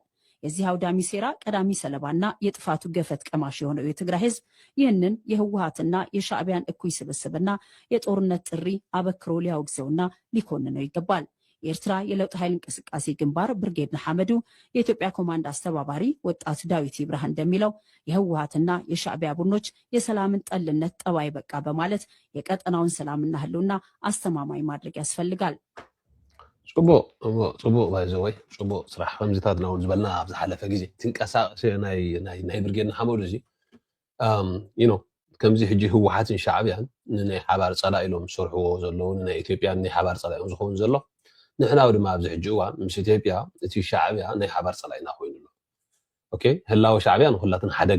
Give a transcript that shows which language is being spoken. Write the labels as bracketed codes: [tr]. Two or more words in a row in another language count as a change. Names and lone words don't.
[am] የዚህ አውዳሚ ሴራ ቀዳሚ ሰለባና የጥፋቱ ገፈት ቀማሽ የሆነው የትግራይ ህዝብ ይህንን የህወሓትና የሻዕቢያን እኩይ ስብስብና የጦርነት ጥሪ አበክሮ ሊያወግዘውና ሊኮንነው ይገባል። የኤርትራ የለውጥ ኃይል እንቅስቃሴ ግንባር ብርጌድ ንሓመዱ የኢትዮጵያ ኮማንድ አስተባባሪ ወጣት ዳዊት ይብራህ እንደሚለው የህወሓትና የሻዕቢያ ቡድኖች የሰላምን ጠልነት ጠባይ በቃ በማለት የቀጠናውን ሰላምና ህልውና አስተማማኝ ማድረግ ያስፈልጋል። [ti] ጽቡቅ ባይዘወይ ጽቡቅ ስራሕ ከምዚታት ነው ዝበልና ኣብ ዝሓለፈ ግዜ ትንቀሳቀስ ናይ ብርጌድ ንሓመዱ እዚ ከምዚ ሕጂ ህወሓትን ሻዕቢያን ንናይ ሓባር ፀላኢ ኢሎም ዝሰርሕዎ ዘለዉ ናይ ኢትዮጵያ ናይ ሓባር ፀላኢ ዝኸውን ዘሎ ንሕና ድማ ኣብዚ ሕጂ እዋን ምስ ኢትዮጵያ እቲ ሻዕቢያ ናይ ሓባር ፀላኢና ኮይኑ ኣሎ። ኦኬ ህላዊ ሻዕቢያ ንኩላትን ሓደጋ